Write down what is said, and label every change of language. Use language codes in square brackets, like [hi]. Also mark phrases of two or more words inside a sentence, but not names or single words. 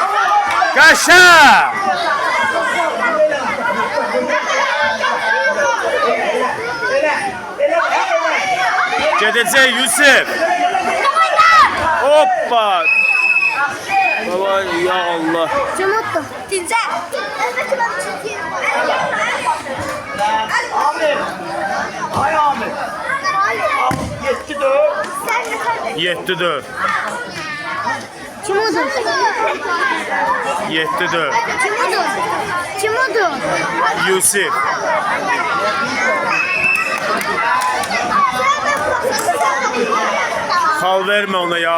[az] Qaşa! Gedəcək Yusuf. Hoppa. Baba ya Allah. Cumhurtu. Dince. Amir. Hay Amir. 7-4. Cumhurtu. 7-4. Cumhurtu. Cumhurtu. Yusuf. Xal vermə ona ya.